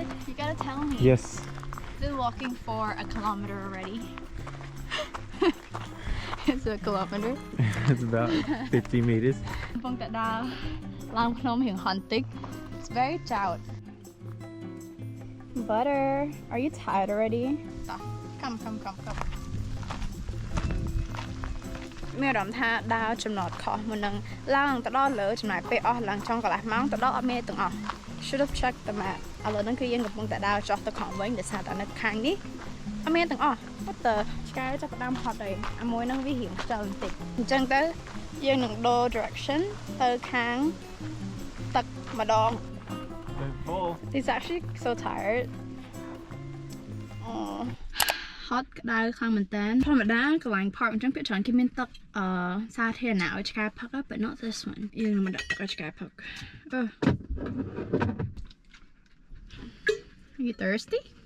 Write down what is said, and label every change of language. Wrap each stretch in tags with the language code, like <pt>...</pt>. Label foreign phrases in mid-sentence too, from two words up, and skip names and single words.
<en>You gotta tell me. Yes. Been walking for a kilometer already. It's a kilometer. It's about 50 meters.</en> <km>កំពុងតែដើរឡើងភ្នំរៀងហន់តិច</km> <en>It's very challenging. Butter, are you tired already? Come.</en> <km>មានអារម្មណ៍ថាដើរចំណត់ខុសមុននឹងឡើងទៅដល់លើចំណាយពេលអស់ឡើងចុងកន្លះម៉ោងទៅដល់អត់មានទាំងអស់</km> <en>Should have checked the map</en> <km>ឥឡូវហ្នឹងគឺយើងកំពុងតែដើរចុះទៅខាងវិញដោយសារតែនៅខាងនេះអត់មានទាំងអស់ប៉ុន្តែឆ្កែចាប់ផ្ដើមហត់ហើយអាមួយហ្នឹងវារៀងខ្ជិលបន្តិចអញ្ចឹងទៅយើងនឹងដូរ direction ទៅខាងទឹកម្ដង</km> <en>He's actually so tired.</en> <km>Hot ក្តៅខ្លាំងមែនតើធម្មតាកន្លែង park អញ្ចឹងភាគច្រើនគេមានទឹកសាធារណៈឲ្យឆ្កែផឹក</km> <en>but not this one</en> <km>យើងនឹងមកដាក់ទឹកឲ្យឆ្កែផឹក</km> <en>Are you thirsty?</en>